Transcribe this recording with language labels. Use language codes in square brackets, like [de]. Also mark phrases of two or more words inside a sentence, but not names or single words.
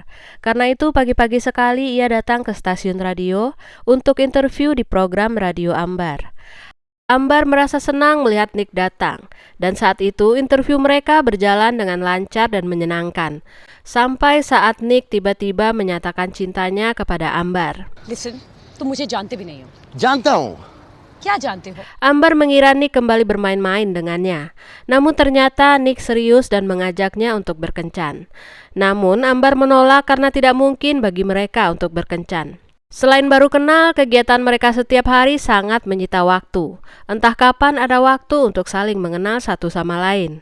[id] Karena itu pagi-pagi sekali ia datang ke stasiun radio untuk interview di program radio Ambar. Ambar merasa senang melihat Nick datang, dan saat itu interview mereka berjalan dengan lancar dan menyenangkan. Sampai saat Nick tiba-tiba menyatakan cintanya kepada Ambar. [en] Listen, [hi] तुम मुझे जानते भी नहीं हो. जानता हूँ, क्या जानते हो? [id] Ambar mengira Nick kembali bermain-main dengannya. Namun ternyata Nick serius dan mengajaknya untuk berkencan. Namun Ambar menolak karena tidak mungkin bagi mereka untuk berkencan. Selain baru kenal, kegiatan mereka setiap hari sangat menyita waktu. Entah kapan ada waktu untuk saling mengenal satu sama lain.